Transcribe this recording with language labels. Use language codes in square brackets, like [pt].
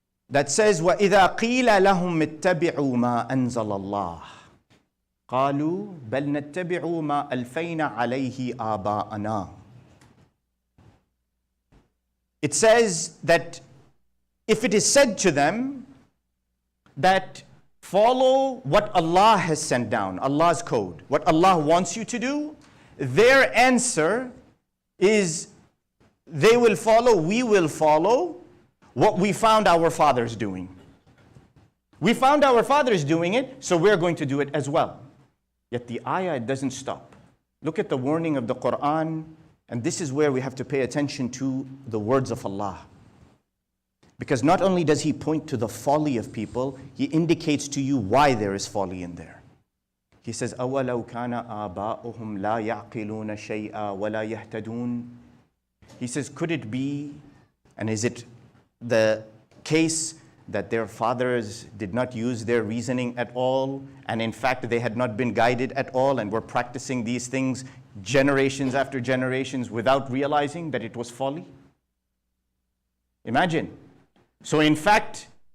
[en] That says, [ar] وَإِذَا قِيلَ لَهُمْ اتَّبِعُوا مَا أَنزَلَ اللَّهِ قَالُوا بَلْ نَتَّبِعُ مَا أَلْفَيْنَا عَلَيْهِ آبَاءَنَا. [en] It says that if it is said to them that follow what Allah has sent down, Allah's code, what Allah wants you to do, their answer is they will follow, we will follow what we found our fathers doing. We found our fathers doing it, so we're going to do it as well. Yet the ayah doesn't stop. Look at the warning of the Quran, and this is where we have to pay attention to the words of Allah. Because not only does He point to the folly of people, He indicates to you why there is folly in there. He says, [ar] أَوَلَوْ كَانَ آبَاؤُهُمْ لَا يَعْقِلُونَ شَيْئًا وَلَا يَهْتَدُونَ. [en] He says, could it be, and is it the case that their fathers did not use their reasoning at all, and in fact they had not been guided at all, and were practicing these things generations after generations without realizing that it was folly? Imagine. So in fact,